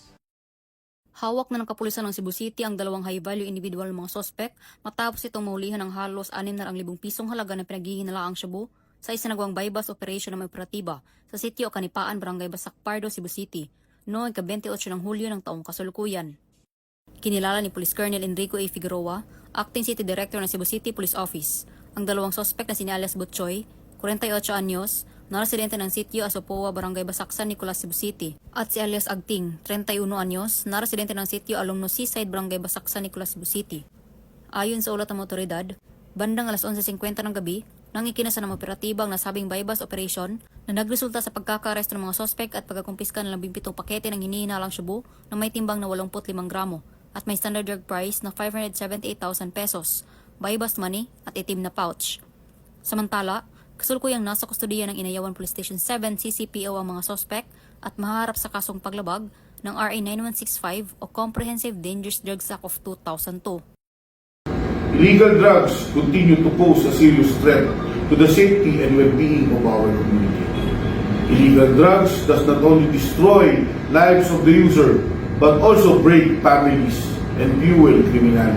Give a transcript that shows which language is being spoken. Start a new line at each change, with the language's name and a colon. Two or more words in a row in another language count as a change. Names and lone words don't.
Filipino: Hawak na ng kapulisan ng Cebu City ang 2
English: high-value individual
Filipino: ng mga sospek matapos itong maulihan ng halos 600,000 pisong halaga na pinaghihinalaang shabu sa isinagawang
English: bypass operation
Filipino: ng may operatiba sa sitio Kanipaan, Barangay Basak Pardo, Cebu City noong ika-28 ng Hulyo ng taong kasalukuyan. Kinilala ni Police Colonel Enrico A. Figueroa, Acting City Director ng Cebu City Police Office, ang 2 sospek na sina alias Butchoy, 48 anyos, na residente ng sitio Asopoa, Barangay Basaksan, Nicolas, Cebu City, at si alias Agting, 31 anyos, na residente ng sitio Alumno Seaside, Barangay Basaksan, Nicolas, Cebu City. Ayon sa ulat ng otoridad, bandang alas 11:50 ng gabi, nang ikinasa ng operatiba ang nasabing
English: bypass operation
Filipino: na nagresulta sa pagkakaresto ng mga sospek at pagkakumpiska ng 17 pakete ng hinihinalang shabu na may timbang na 85 gramo at may
English: standard drug price
Filipino: na 578,000 pesos,
English: bypass money
Filipino: at itim na pouch. Samantala, kasulukuyang nasa kustodiya ng Inayawan Police Station 7 CCPO ang mga sospek at maharap sa kasong paglabag ng RA 9165 o Comprehensive Dangerous Drugs Act of 2002.
English: Illegal drugs continue to pose a serious threat to the safety and well-being of our community. Illegal drugs does not only destroy lives of the user but also break families and fuel criminalities.